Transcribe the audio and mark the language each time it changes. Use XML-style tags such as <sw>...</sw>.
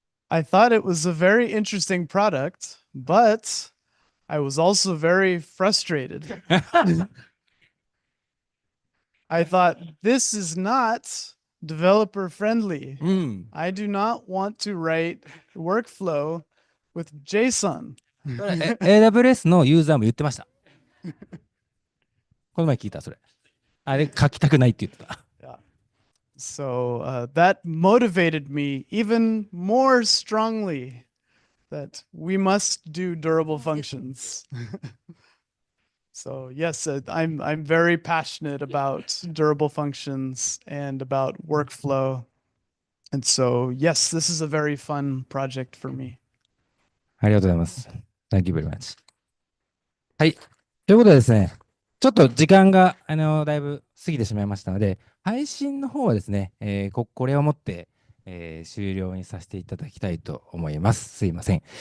<en>I thought it was a very interesting product, but I was also very frustrated. I thought, this is not developer friendly. I do not want to write workflow with JSON.</en> <ja>AWS のユーザーも言ってました。この前聞いた、それ。あれ、書きたくないって言ってた。</ja> <en>So that motivated me even more strongly that we must do durable functions. So yes, I'm very passionate about durable functions and about workflow. And so yes, this is a very fun project for me.</en> <ja>ありがとうございます。</ja> <en>Thank you very much.</en> <ja>はい。ということでですね、ちょっと時間がだいぶ過ぎてしまいましたので、配信の方はですね、これをもって、終了にさせていただきたいと思います。すいません。</ja>